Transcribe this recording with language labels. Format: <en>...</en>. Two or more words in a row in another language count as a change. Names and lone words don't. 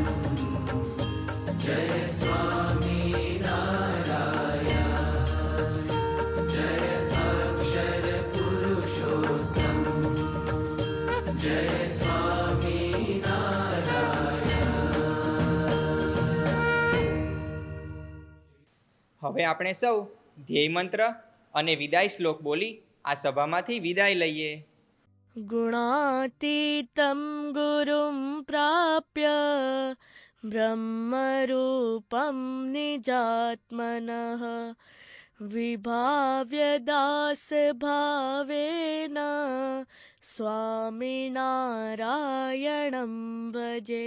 <gu>જય સ્વામિનારાયણ, જય અક્ષર પુરુષોત્તમ, જય સ્વામિનારાયણ. હવે આપણે સૌ ધ્યેય મંત્ર અને વિદાય શ્લોક બોલી આ સભામાંથી વિદાય લઈએ.</gu> <sa>गुणातीतं गुरुं प्राप्य ब्रह्मरूपं निजात्मनः विभाव्य दासभावेन स्वामिनारायणं भजे।</sa>